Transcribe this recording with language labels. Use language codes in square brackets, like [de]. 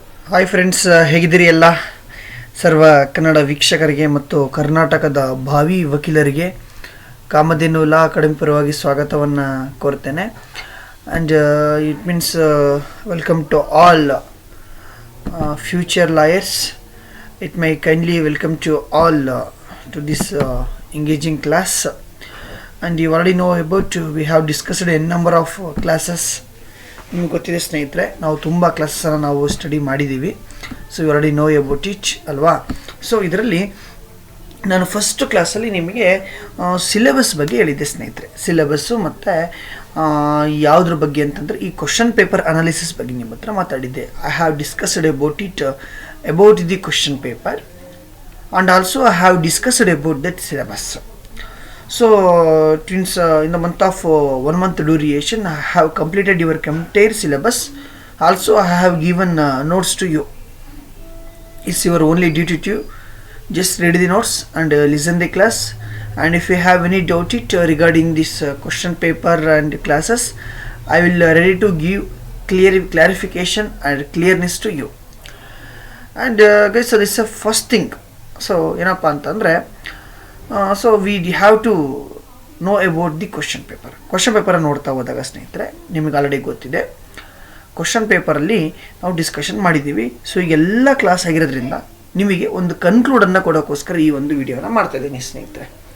[kn] Hi friends, ಹೇಗಿದ್ದೀರಿ ಎಲ್ಲ ಸರ್ವ ಕನ್ನಡ ವೀಕ್ಷಕರಿಗೆ ಮತ್ತು ಕರ್ನಾಟಕದ ಭಾವಿ ವಕೀಲರಿಗೆ ಕಾಮಧೇನು ಲಾ ಅಕಾಡೆಮಿ ಪರವಾಗಿ ಸ್ವಾಗತವನ್ನು ಕೋರ್ತೇನೆ. [en] And it means welcome to all future lawyers. It my kindly welcome to all to this engaging class. And you already know about, we have discussed a number of classes. [kn] ನಿಮ್ಗೆ ಗೊತ್ತಿದೆ ಸ್ನೇಹಿತರೆ, ನಾವು ತುಂಬ ಕ್ಲಾಸನ್ನು ನಾವು study ಮಾಡಿದ್ದೀವಿ. [en] so you already know about it [kn] ಅಲ್ವಾ. So ಇದರಲ್ಲಿ ನಾನು ಫಸ್ಟ್ ಕ್ಲಾಸಲ್ಲಿ ನಿಮಗೆ ಸಿಲೆಬಸ್ ಬಗ್ಗೆ ಹೇಳಿದ್ದೆ ಸ್ನೇಹಿತರೆ. ಸಿಲೆಬಸ್ಸು ಮತ್ತು ಯಾವುದ್ರ ಬಗ್ಗೆ ಅಂತಂದರೆ ಈ ಕ್ವಶನ್ ಪೇಪರ್ ಅನಾಲಿಸಿಸ್ ಬಗ್ಗೆ ನಿಮ್ಮ ಹತ್ರ ಮಾತಾಡಿದ್ದೆ. [en] I have discussed about it, about the question paper, and also I have discussed about that syllabus. So since in the month of 1 month duration I have completed your entire syllabus. Also I have given notes to you. It's your only duty to just read the notes and listen the class. And if you have any doubt it regarding this question paper and classes, I will ready to give clarification and clearness to you. And guys, so this is the first thing. So [kn] ಏನಪ್ಪ ಅಂತಂದರೆ, [en] So we have to know about the question paper. [kn] Question ಪೇಪರನ್ನು ನೋಡ್ತಾ ಹೋದಾಗ ಸ್ನೇಹಿತರೆ, ನಿಮಗೆ already ಗೊತ್ತಿದೆ, question ಪೇಪರಲ್ಲಿ ನಾವು discussion ಮಾಡಿದ್ದೀವಿ. ಸೊ ಈಗೆಲ್ಲ ಕ್ಲಾಸ್ ಆಗಿರೋದ್ರಿಂದ ನಿಮಗೆ ಒಂದು ಕನ್ಕ್ಲೂಡನ್ನು ಕೊಡೋಕ್ಕೋಸ್ಕರ ಈ ಒಂದು ವಿಡಿಯೋನ ಮಾಡ್ತಾಯಿದ್ದೀನಿ ಸ್ನೇಹಿತರೆ.